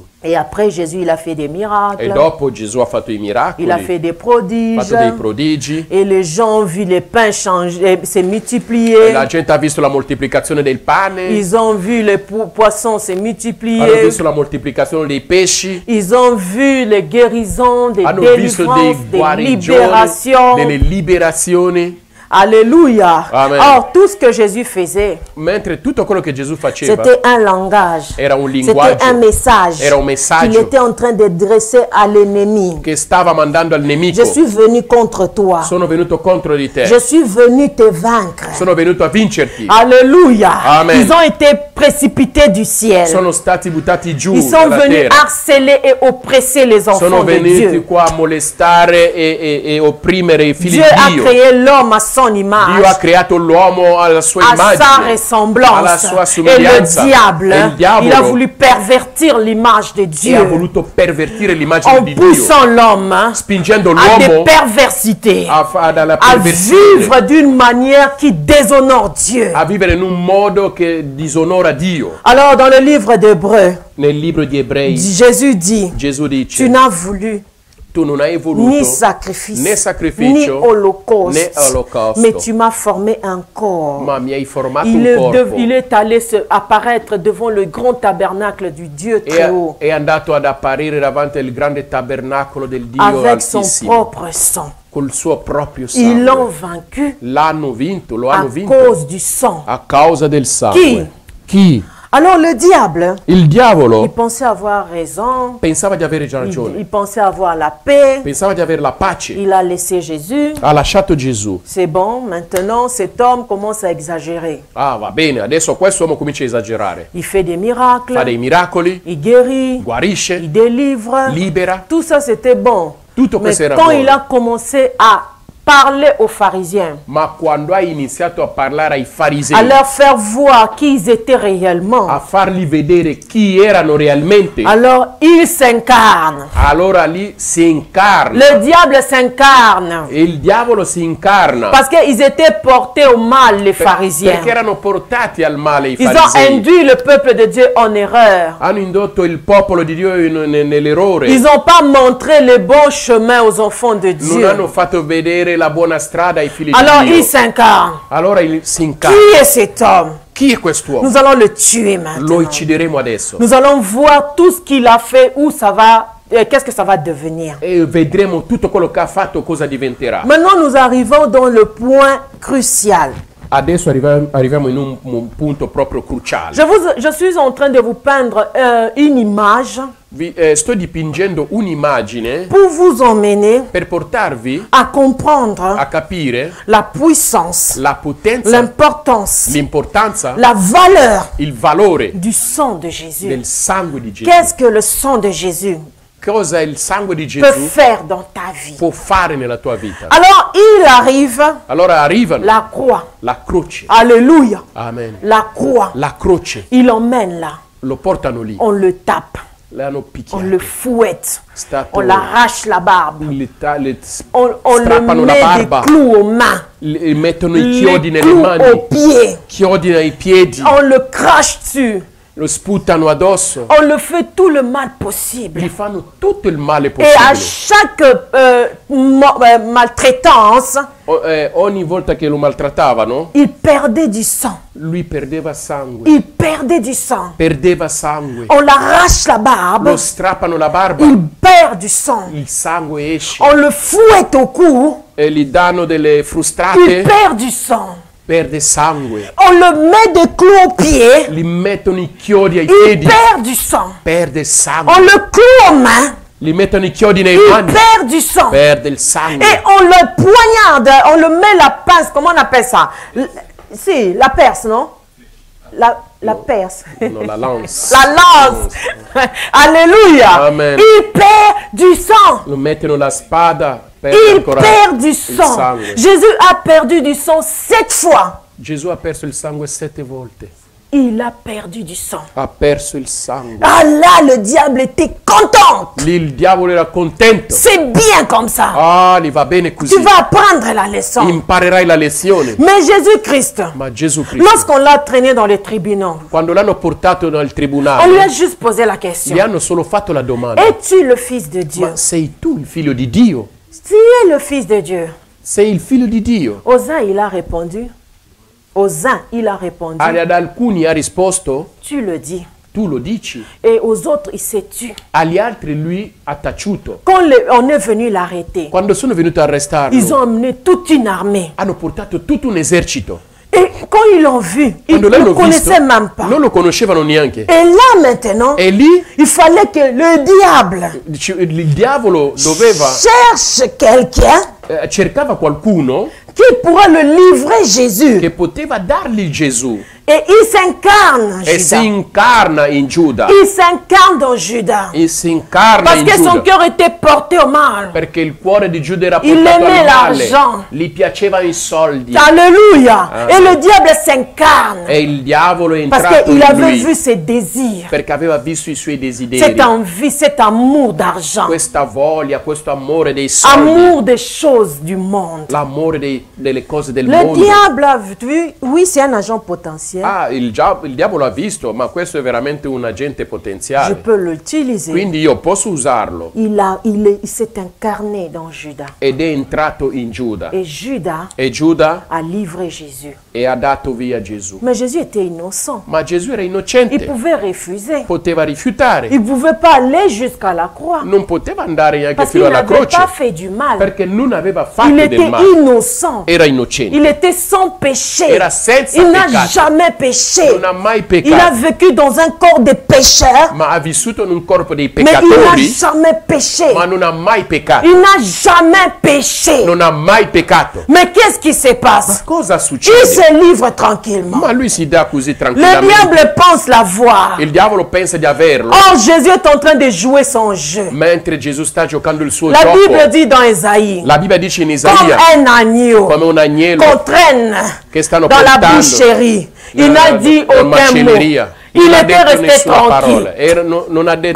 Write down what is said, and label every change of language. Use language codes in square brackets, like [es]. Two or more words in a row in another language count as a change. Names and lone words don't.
[fr] Et après, Jésus, il a fait des [it] e [fr] miracles. [it] dopo Gesù ha fatto i miracoli, [fr] Il a [it] ha [fr] fait des prodiges. [it] fatto dei prodigi [fr] Et les gens ont vu les pains changer, se [it] e [fr] multiplier. [it] la gente ha visto la moltiplicazione del pane, [fr] Ils ont vu les poissons se [it] hanno [fr] multiplier. [it] visto la moltiplicazione dei pesci, [fr] Ils ont vu les guérisons, des [it] hanno visto dei [fr] délivrances, des [it] guarigioni, [fr] libérations. [it] delle liberazioni, [fr] Alléluia. [it] Amen. [fr] Or, tout ce que Jésus faisait, [it] mentre tutto quello che Gesù faceva [fr] c'était un langage. [it] era un [fr] C'était [it] linguaggio, [fr] un message [it] era un [fr] qu'il [it] messaggio [fr] était en train de dresser à l'ennemi. [it] che stava mandando al nemico. [fr] Je suis venu contre toi. [it] Sono venuto contro di te, [fr] Je suis venu te vaincre. [it] sono venuto a vincerti. [fr] Alléluia. [it] Amen. [fr] Ils ont été précipités du ciel. [it] Sono stati buttati giù [fr] Ils sont [it] dalla [fr] venus [it] terra. [fr] harceler et oppresser les enfants [it] Sono [fr] de [it] venuti [fr] Dieu. [it] qua a molestare e opprimere i figli [fr] Dieu a [it] di Dio. [fr] créé l'homme à son son image, [it] Dio ha creato l'uomo alla sua [fr] à sa [it] immagine, [fr] ressemblance. [it] alla sua [fr] Et [it] somiglianza. [fr] le diable, [it] E il diavolo [fr] il a voulu pervertir l'image de [it] e ha [fr] Dieu [it] voluto pervertire l'immagine [fr] en [it] di Dio, [fr] poussant l'homme [it] spingendo [fr] à des [it] l'uomo [fr] perversités, [it] alla [fr] à [it] perversione, [fr] vivre d'une manière qui déshonore Dieu. [it] a vivere in un modo che disonora Dio. [fr] Alors dans le livre d'Hébreux, [it] Nel libro di Ebrei [fr] Jésus dit, [it] Gesù [fr] tu [it] dice: [fr] n'as voulu [it] tu non hai [fr] ni [it] voluto [fr] sacrifice, [it] né [fr] ni [it] sacrificio [fr] holocauste, [it] né olocausto, [fr] mais tu m'as formé un corps. [it] ma mi hai formato [fr] Il [it] un corpo. [fr] est allé apparaître devant le grand tabernacle du Dieu très haut [it] È andato ad apparire davanti al grande tabernacolo del Dio [fr] avec son [it] Altissimo [fr] propre sang. [it] col suo proprio [fr] Ils l'ont [it] sangue. [fr] vaincu [it] L'hanno vinto, lo [fr] à [it] hanno vinto [fr] cause du sang. [it] a causa del sangue. Chi? [fr] Alors le diable, [it] Il [fr] il [it] diavolo [fr] pensait avoir raison, [it] pensava di avere già [fr] il [it] ragione, [fr] pensait avoir la paix, [it] pensava di avere la pace. [fr] il a laissé Jésus. [it] Ha lasciato Gesù. [fr] C'est bon, maintenant cet homme commence à exagérer. [it] Ah, va bene, adesso questo uomo comincia a esagerare. [fr] Il fait des miracles, [it] Fa dei miracoli, [fr] il guérit, [it] guarisce, [fr] il délivre. [it] libera. [fr] Tout ça c'était bon. [it] Tutto [fr] Mais [it] questo era [fr] quand [it] buono. [fr] il a commencé à parler aux pharisiens, [it] Ma quando ha iniziato a parlare ai [fr] à [it] farisei, [fr] leur faire voir qui ils étaient réellement, [it] a fargli vedere chi erano realmente, [fr] alors il s'incarne. [it] allora lì si incarna. [fr] Le diable s'incarne. [it] E il diavolo si incarna. [fr] Parce qu'ils étaient portés au mal, les pharisiens. [it] Perché erano portati al male i [fr] Ils ont [it] farisei. [fr] induit le peuple de Dieu en erreur. [it] Hanno indotto il popolo di Dio nell'errore. [fr] Ils n'ont pas montré le bon chemin aux enfants de [it] Non [fr] Dieu. [it] hanno fatto vedere la buona strada ai figli [fr] Alors [it] di Dio. [fr] il s'incarne. [it] Allora si incarna. [fr] Qui est cet homme? [it] Chi è quest'uomo? [fr] Nous allons le tuer [it] Lo [fr] maintenant. [it] uccideremo adesso. [fr] Nous allons voir tout ce qu'il a fait, où ça va, qu'est-ce que ça va devenir. [it] E vedremo tutto quello che ha fatto, cosa diventerà. [fr] Maintenant, nous arrivons dans le point crucial. [it] Adesso arriviamo in un punto proprio cruciale. [fr] Je suis en train de vous peindre une image [it] Sto dipingendo un'immagine [fr] pour vous emmener [it] per portarvi [fr] à comprendre [it] a capire [fr] la puissance, [it] la potenza, [fr] l'importance, [it] l'importanza, [fr] la valeur [it] il valore [fr] du sang de Jésus. [it] del sangue di Gesù. [fr] Qu'est-ce que le sang de Jésus [it] Cosa il sangue di [fr] peut [it] Gesù [fr] faire dans ta vie? [it] può fare nella tua vita? [fr] Alors, il arrive [it] Allora arrivano [fr] la croix. [it] la croce. [fr] Alléluia. [it] Amen. [fr] La croix. [it] La croce. [fr] Il l'emmène là. [it] Lo portano lì. [fr] On le tape. [it] L'hanno [fr] On [it] picchiato. [fr] le fouette. [it] Stato- [fr] On l'arrache la barbe. [it] le [fr] On le [it] strappano la [fr] met des [it] barba. [fr] clous aux mains. [it] Mettono i [fr] Les [it] chiodi nelle [fr] clous aux [it] mani. [fr] pieds. [it] Chiodi ai piedi. [fr] On le crache dessus. [it] Lo sputano addosso. [fr] On le fait tout le mal possible. [it] Gli fanno tutto il male [fr] Et à [it] possibile. [fr] chaque maltraitance, [it] Ogni volta che lo maltrattavano, [fr] il perdait du sang. [it] lui perdeva sangue. [fr] Il perdait du sang. [it] Perdeva sangue. [fr] On l'arrache la barbe. [it] Lo strappano la barba. [fr] Il perd du sang. [it] Il sangue esce. [fr] On le fouette au cou. [it] E gli danno delle [fr] Il [it] frustate. [fr] perd du sang. [it] Perde sangue. [fr] On le met des clous aux pieds. [it] Gli mettono i chiodi ai [fr] Il [it] piedi. [fr] perd du sang. [it] Perde [fr] On [it] sangue. [fr] le cloue aux mains. [it] Gli mettono i chiodi nei [fr] Il [it] mani. [fr] perd du sang. [it] Perde il sangue. [fr] Et on le poignarde. On le met la pince. Comment on appelle ça? Si, la perce, non? La perce. No, la lance. La lance. Alléluia. [it] Amen. [fr] Il perd du sang. [it] Lo mettono la spada. Perde [fr] Il [it] ancora [fr] perd du [it] il [fr] sang. [it] sangue. [fr] Jésus a perdu du sang 7 fois. [it] Gesù ha perso il sangue 7 volte. [fr] Il a perdu du sang. [it] Ha perso il sangue. [fr] Ah là, le diable était content. [it] Lì il diavolo era contento. [fr] C'est bien comme ça. [it] Ah, gli va bene così. [fr] Tu vas apprendre la leçon. [it] Imparerai la lezione. [fr] Mais Jésus-Christ, [it] Ma Gesù Cristo, [fr] lorsqu'on l'a traîné dans les tribunaux, [it] quando l'hanno portato dal [fr] on lui [it] tribunale, [fr] a juste posé la question. [it] gli hanno solo fatto la domanda. [fr] Es-tu le Fils de Dieu? [it] Ma sei tu il figlio di Dio? [fr] Tu es le Fils de Dieu. [it] Sei il figlio di Dio? [fr] Aux uns, il a répondu. Aux uns, il a répondu. [it] Ad alcuni ha risposto, [fr] Tu le dis. [it] tu lo dici. [fr] Et aux autres, il s'est tu. [it] Agli altri lui ha taciuto. [fr] Quand on est venu l'arrêter, [it] Quando sono venuti a [fr] ils [it] arrestarlo, [fr] ont emmené toute une armée. [it] hanno portato tutto un esercito. [fr] Et quand ils l'ont vu, ils [it] Quando [fr] ne le [it] l'hanno visto, [fr] connaissaient même pas. [it] non lo conoscevano neanche. [fr] Et là maintenant, [it] E lì [fr] il fallait que le diable [it] il diavolo doveva, [fr] cherche quelqu'un [it] cercava qualcuno [fr] qui pourra le livrer Jésus. [it] che poteva dargli Gesù. [fr] Et il s'incarne, [it] e si [fr] Judas. [it] incarna in Giuda. [fr] Il s'incarne dans Judas. [it] E si incarna [fr] Parce [it] in [fr] que son [it] Giuda. [fr] cœur était porté au mal. [it] Perché il cuore di Giuda era [fr] Il [it] portato [fr] aimait [it] al male. [fr] l'argent. [it] Gli piacevano i soldi. [fr] Alléluia. Et le diable s'incarne. [it] E il diavolo è [fr] Parce [it] entrato [fr] qu'il [it] in [fr] avait [it] lui. [fr] vu ses désirs. [it] Perché aveva visto i suoi desideri. [fr] Cette envie, cet amour d'argent. [it] Questa voglia, questo amore dei soldi. [fr] Amour des choses du monde. [it] L'amore delle cose del [fr] Le [it] mondo. [fr] diable a vu, oui, c'est un agent potentiel. [it] Ah, il diavolo ha visto, ma questo è veramente un agente [fr] Je [it] potenziale. [fr] peux l'utiliser. [it] Quindi io posso usarlo. [fr] Il s'est incarné dans Judas. [it] Ed è entrato in Giuda. [fr] Et Judas [it] E Giuda [fr] a livré Jésus. [it] e ha dato via Gesù. [fr] Mais Jésus était innocent. [it] Ma Gesù era [fr] Il [it] innocente. [fr] pouvait refuser. [it] Poteva rifiutare. [fr] Il ne pouvait pas aller jusqu'à la croix. [it] Non poteva andare neanche [fr] Parce qu'il [it] fino alla [fr] n'avait [it] croce. [fr] pas fait du mal. [it] Perché non aveva [fr] Il [it] fatto del [fr] était [it] male. [fr] innocent. [it] Era innocente. [fr] Il était sans péché. [it] Era senza [fr] Il n'a [it] peccato. [fr] jamais péché. [it] Non ha mai [fr] Il a [it] peccato. [fr] vécu dans un corps de pécheurs, [it] Ma ha vissuto in un corpo dei [fr] mais il n'a [it] peccatori. [fr] jamais péché. [it] Ma non ha mai peccato. [fr] Il n'a jamais péché. [it] Non ha mai peccato. [fr] Mais qu'est-ce qui se passe? [it] Cosa [fr] Il [it] succede? [fr] se livre tranquillement. [it] Ma lui si dà così [fr] Le [it] tranquillamente. [fr] diable pense l'avoir. [it] Il diavolo pensa di averlo. [fr] Or, Jésus est en train de jouer son jeu. [it] Mentre Gesù sta giocando il suo [fr] La Bible [it] gioco. [fr] dit dans Ésaïe, [it] La Bibbia dice in [fr] comme [it] Isaia, [fr] un agneau [it] come un agnello [fr] qu'on traîne [it] che stanno [fr] dans la [it] portando [fr] boucherie. Il [it] nella- [fr] n'a dit [it] nella [fr] aucun mot. [it] macelleria. [fr] Il [it] Non ha [fr] était [it] detto [fr] resté [it] nessuna [fr] tranquille. [it] parola. Non ha detto